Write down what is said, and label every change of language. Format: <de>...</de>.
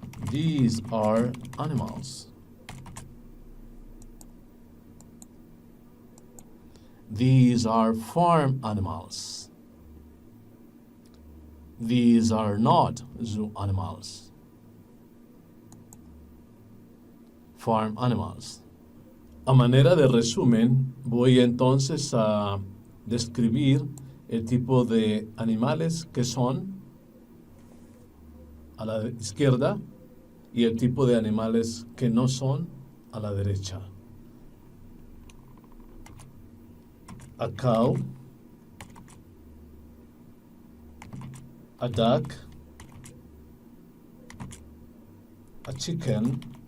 <en>These are animals. These are farm animals. These are not zoo animals. Farm animals.</en> <es>A manera de resumen, voy entonces a describir el tipo de animales que son a la izquierda y el tipo de animales que no son a la derecha.</es> <en>A cow, a duck, a chicken,</en>